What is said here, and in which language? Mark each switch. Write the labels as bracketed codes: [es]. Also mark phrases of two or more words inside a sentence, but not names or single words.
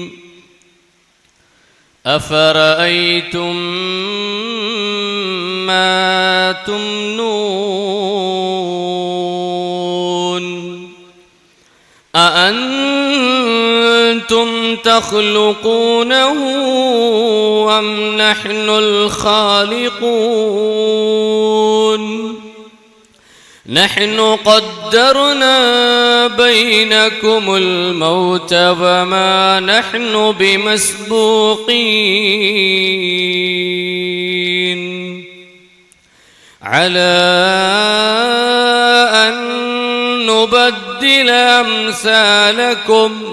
[ar] أفرأيتم ما تمنون أأنتم تخلقونه أم نحن الخالقون. نحن قدرنا بينكم الموت وما نحن بمسبوقين على أن نبدل أمثالكم